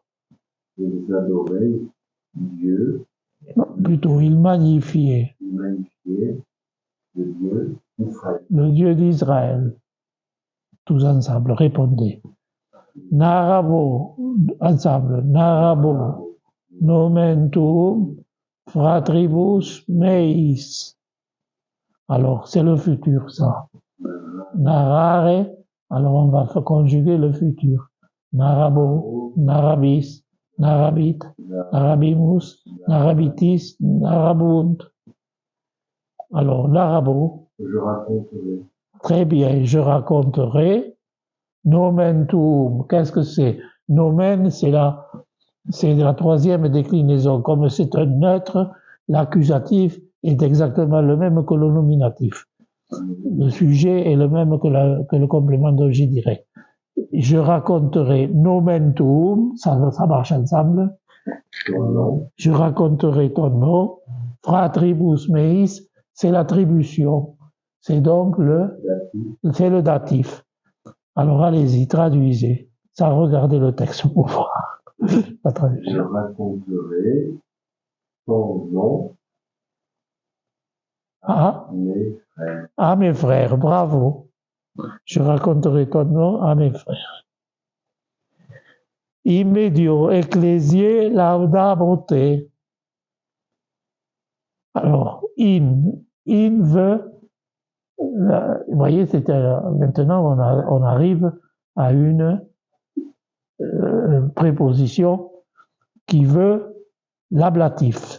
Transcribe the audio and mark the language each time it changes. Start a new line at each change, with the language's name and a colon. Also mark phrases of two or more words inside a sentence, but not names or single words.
French: ils adoraient Dieu. Plutôt, il magnifiait. Ils magnifiaient le Dieu d'Israël. Le Dieu d'Israël. Tous ensemble, répondez. Narabo, ensemble,
Latin: narabo, nomen tuum, fratribus meis.
French: Alors, c'est le futur, ça. Narare, alors on va conjuguer le futur.
Latin: Narabo, narabis, narabit, narabimus, narabitis, narabunt.
French: Alors, narabo. Je raconterai. Très bien, je raconterai.
Latin: Nomen tuum,
French: qu'est-ce que c'est? Nomen, c'est la troisième déclinaison. Comme c'est un neutre, l'accusatif est exactement le même que le nominatif. Le sujet est le même que le complément d'objet direct. Je raconterai
Latin: nomen tuum,
French: ça marche ensemble. Je raconterai ton nom.
Latin: Fratribus meis,
French: c'est l'attribution. C'est donc c'est le datif. Alors allez-y, traduisez. Ça, regardez le texte pour voir. La traduction. Je raconterai ton nom à mes frères. À mes frères, bravo. Je raconterai ton nom à mes frères.
Latin: Immedio ecclesiae laudabre te.
French: Alors, in veut, vous voyez, maintenant on arrive à une préposition qui veut l'ablatif.